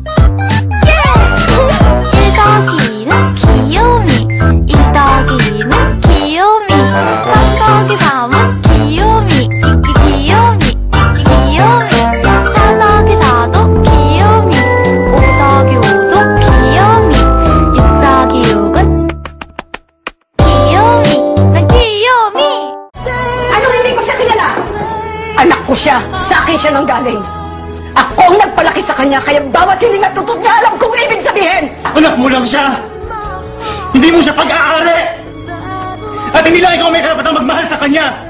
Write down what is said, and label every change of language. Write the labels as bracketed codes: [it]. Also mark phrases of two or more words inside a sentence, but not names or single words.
[ko] 1더기는 귀요미, 2더기는 귀요미, 3더기 3은 귀요미, 귀요미, 4더기 4도 귀요미, 5더기 5도 귀요미, 6더기 6은 귀요미, 난 귀요미. [tl] Ano hindi ko siya kilala? Anak ko siya! Sa akin siya nanggaling! Ako ang nagpalaki sa kanya, kaya bawat hiling at tutot niya alam kong ibig sabihin! Anak mo lang siya! Hindi mo siya pag-aari! At hindi lang ikaw may karapatang magmahal sa kanya!